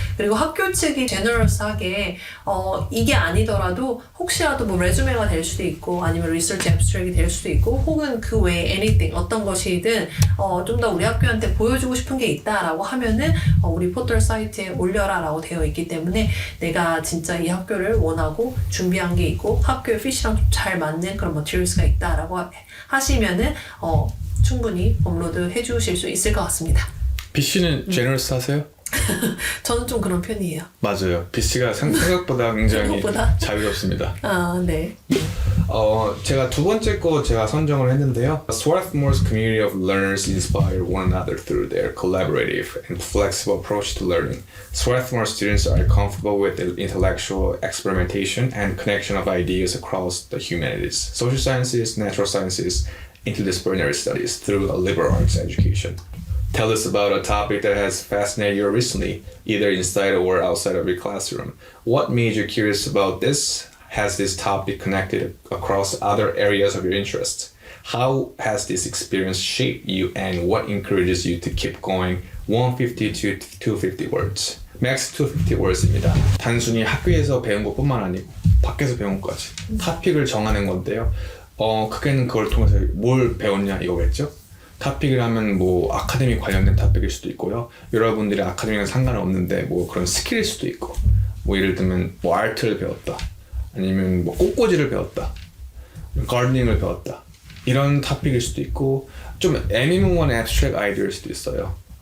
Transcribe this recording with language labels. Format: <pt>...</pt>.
<ko>그리고 학교 측이 제너럴스하게 이게 아니더라도 혹시라도 뭐 레주메가 될 수도 있고 아니면 리서치 앱스트랙이 될 수도 있고 혹은 그 외에</ko> <en>anything</en> <ko>어떤 것이든 좀 더 우리 학교한테 보여주고 싶은 게 있다라고 하면은 우리 포털 사이트에 올려라 라고 되어 있기 때문에 내가 진짜 이 학교를 원하고 준비한 게 있고 학교의 핏이랑 잘 맞는 그런 머티리얼스가 있다라고 하시면은 충분히 업로드 해주실 수 있을 것 같습니다. BC는 제너럴스 하세요? 저는 좀 그런 편이에요. 맞아요. BC가 생각보다 굉장히 생각보다? 자유롭습니다. 네. 제가 두 번째 거 제가 선정을 했는데요.</ko> <en>Swarthmore's community of learners inspire one another through their collaborative and flexible approach to learning. Swarthmore students are comfortable with the intellectual experimentation and connection of ideas across the humanities, social sciences, natural sciences, interdisciplinary studies through a liberal arts education. Tell us about a topic that has fascinated you recently, either inside or outside of your classroom. What made you curious about this? Has this topic connected across other areas of your interest? How has this experience shaped you and what encourages you to keep going 150 to 250 words? Max 250 words</en> <ko>입니다. 단순히 학교에서 배운 것뿐만 아니고 밖에서 배운 것까지 토픽을 정하는 건데요. 크게는 그걸 통해서 뭘 배웠냐 이거겠죠? 토픽을 하면 뭐 아카데미 관련된 토픽일 수도 있고요. 여러분들이 아카데미랑 상관없는데 뭐 그런 스킬일 수도 있고 뭐 예를 들면 뭐 아트를 배웠다 아니면 뭐 꽃꽂이를 배웠다 가르닝을 배웠다 이런 토픽일 수도 있고 좀 애니멀한 애브스트랙트 아이디어일 수도 있어요.</ko>